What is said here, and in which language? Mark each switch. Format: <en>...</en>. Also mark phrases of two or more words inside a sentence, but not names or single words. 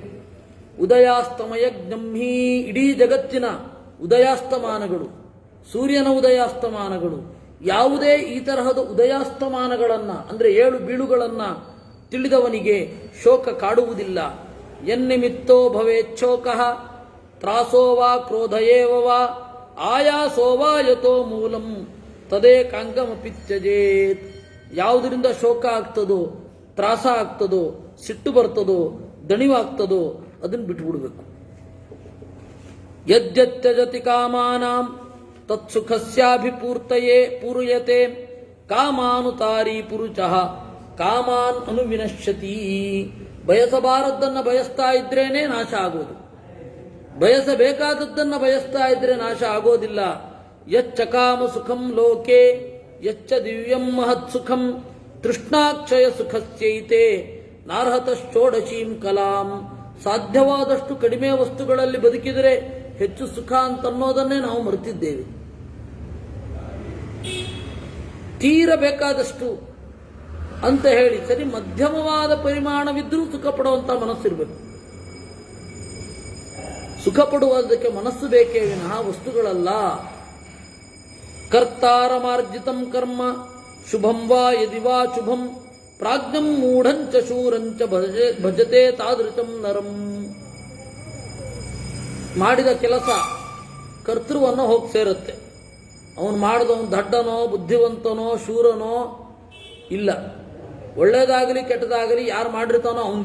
<sa>ಉದಯಾಸ್ತಮಯಜ್ಞಂ ಹಿ,</sa> <kn>ಇಡೀ ಜಗತ್ತಿನ ಉದಯಾಸ್ತಮಾನಗಳು, ಸೂರ್ಯನ ಉದಯಾಸ್ತಮಾನಗಳು, ಯಾವುದೇ ಈ ತರಹದ ಉದಯಾಸ್ತಮಾನಗಳನ್ನ ಅಂದ್ರೆ 7 ಬೀಳುಗಳನ್ನ ತಿಳಿದವನಿಗೆ ಶೋಕ ಕಾಡುವುದಿಲ್ಲ.</kn> <sa>ಎನ್ನಿಮಿತ್ತೋ ಭವೇಚ್ಛೋಕಃ ತ್ರಾಸೋವಾ ಕ್ರೋಧಯೇವಾ ಆಯಾಸೋವಾ ಯತೋ ಮೂಲಂ ತದೇಕಾಂಗಮಪಿ ತ್ಯಜೇತ್.</sa> <kn>ಯಾವುದರಿಂದ ಶೋಕ ಆಗ್ತದೋ, ತ್ರಾಸ ಆಗ್ತದೋ, ಸಿಟ್ಟು ಬರ್ತದೋ, ದಣಿವಾಗ್ತದೋ ಅದನ್ನು ಬಿಟ್ಟುಬಿಡಬೇಕು.</kn> <sa>ಯದ್ಯತ್ಯಜತಿ ಕಾಮಾನಾಂ ತತ್ಸುಖಸ್ಯಾಭಿಪೂರ್ತಯೇ ಪೂರ್ಯತೆ ಕಾಮಾನುತಾರಿ ಪುರುಷಃ ಕಾಮಾನ್ ಅನುವಿನಶ್ಯತಿ.</sa> <kn>ಬಯಸಬಾರದ್ದನ್ನು ಬಯಸ್ತಾ ಇದ್ರೇನೆ ನಾಶ ಆಗೋದು. ಬಯಸಬೇಕಾದದ್ದನ್ನು ಬಯಸ್ತಾ ಇದ್ರೆ ನಾಶ ಆಗೋದಿಲ್ಲ.</kn> <sa>ಯಚ್ಚಕಾಮ ಸುಖಂ ಲೋಕೆ ಯಚ್ಚ ದಿವ್ಯಂ ಮಹತ್ ಸುಖಂ ತೃಷ್ಣಾಕ್ಷಯ ಸುಖಸ್ಯೈತೆ ನಾರ್ಹತಶ್ಚೋಡಶೀಂ ಕಲಾಂ.</sa> <kn>ಸಾಧ್ಯವಾದಷ್ಟು ಕಡಿಮೆ ವಸ್ತುಗಳಲ್ಲಿ ಬದುಕಿದರೆ ಹೆಚ್ಚು ಸುಖ ಅಂತನ್ನೋದನ್ನೇ ನಾವು ಮರೆತಿದ್ದೇವೆ. ತೀರಬೇಕಾದಷ್ಟು ಅಂತ ಹೇಳಿ ಸರಿ ಮಧ್ಯಮವಾದ ಪರಿಮಾಣವಿದ್ರೂ ಸುಖ ಪಡುವಂತ ಮನಸ್ಸಿರಬೇಕು. ಸುಖ ಪಡುವುದಕ್ಕೆ ಮನಸ್ಸು ಬೇಕೇ ವಿನಃ ವಸ್ತುಗಳಲ್ಲ.</kn> <sa>ಕರ್ತಾರಮಾರ್ಜಿತಂ ಕರ್ಮ ಶುಭಂ ವಾ ಯದಿ ವಾ ಶುಭಂ ಪ್ರಾಜ್ಞಂ ಮೂಢಂಚ ಶೂರಂಚ ಭಜತೆ ತಾದೃಶಂ ನರಂ.</sa> <kn>ಮಾಡಿದ ಕೆಲಸ ಕರ್ತೃವನ್ನು ಹೋಗಿ ಸೇರುತ್ತೆ. ಅವನು ಮಾಡಿದವನು ದಡ್ಡನೋ ಬುದ್ಧಿವಂತನೋ ಶೂರನೋ ಇಲ್ಲ. ಒಳ್ಳೇದಾಗಲಿ ಕೆಟ್ಟದಾಗಲಿ ಯಾರು ಮಾಡಿರ್ತಾನೋ ಅವಂದೇ.</kn>